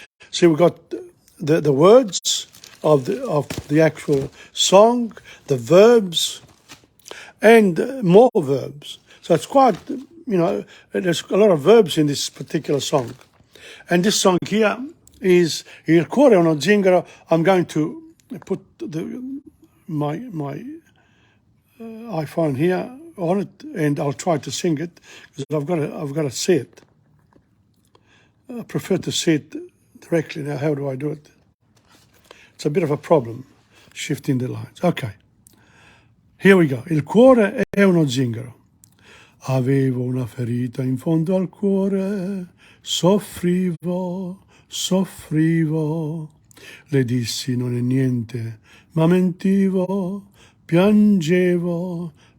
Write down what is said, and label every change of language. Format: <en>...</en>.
<en>So we've got the words of the actual song, the verbs, and more verbs. So it's quite, you know, there's a lot of verbs in this particular song. And this song here is</en> <it>Il cuore è uno zingaro.</it> <en>I'm going to put my iPhone here on it, and I'll try to sing it because I've got to see it. I prefer to see it directly. Now, how do I do it? It's a bit of a problem, shifting the lines. Okay, here we go.</en> <it>Il cuore è uno zingaro. Avevo una ferita in fondo al cuore, soffrivo. Le dissi non è niente, ma mentivo, piangevo.</it>